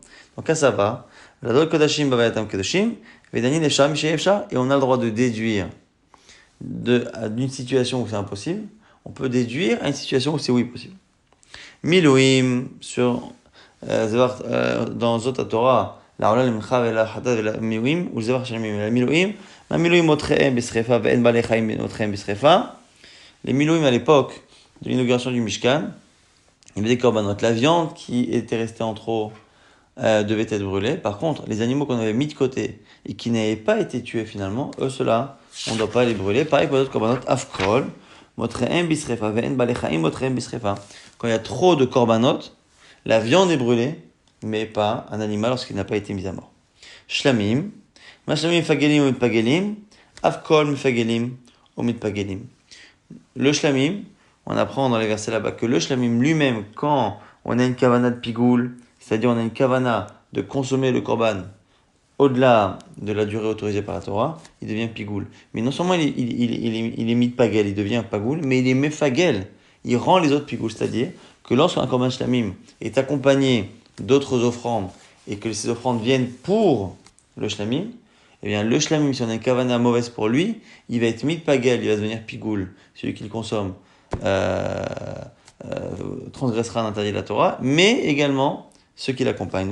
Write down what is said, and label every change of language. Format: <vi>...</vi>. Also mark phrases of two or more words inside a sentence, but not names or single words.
<fr>Donc à ça va, et on a le droit de déduire d'une situation où c'est impossible, on peut déduire à une situation où c'est oui possible.</fr> <he>Milouim, dans זאת תורה לעולה למנחה לחטאת למילואים ולזבח שלמים למילואים מה מילואים מותרם בשריפה ואין בעלי חיים מותרם בשריפה.</he> <fr>Les Milouim à l'époque de l'inauguration du Mishkan, il y avait des corbanotes. La viande qui était restée en trop devait être brûlée. Par contre, les animaux qu'on avait mis de côté et qui n'avaient pas été tués finalement, eux, ceux-là, on ne doit pas les brûler. Pareil pour les autres corbanotes,</fr> <he>אף כל מותרם בשריפה ואין בעלי חיים מותרם בשריפה.</he> <fr>Quand il y a trop de corbanotes, la viande est brûlée, mais pas un animal lorsqu'il n'a pas été mis à mort.</fr> <he>שלמים מה שלמים מפגלים ומתפגלים אף כל מפגלים ומתפגלים.</he> <fr>Le shlamim, on apprend dans les versets là-bas que le shlamim lui-même, quand on a une kavana de pigoul, c'est-à-dire on a une kavana de consommer le korban au-delà de la durée autorisée par la Torah, il devient pigoul. Mais non seulement il est mitpagel, il devient pagoul, mais il est mefagel, il rend les autres pigoul, c'est-à-dire que lorsqu'un</fr> <he>קרבן שלמים</he> <fr>est accompagné d'autres offrandes et que ces offrandes viennent pour le shlamim, eh bien le shlamim, si on a une kavana mauvaise pour lui, il va être mitpagel, il va devenir pigoul, celui qui le consomme transgressera l'interdit de la Torah, mais également ceux qui l'accompagnent.</fr>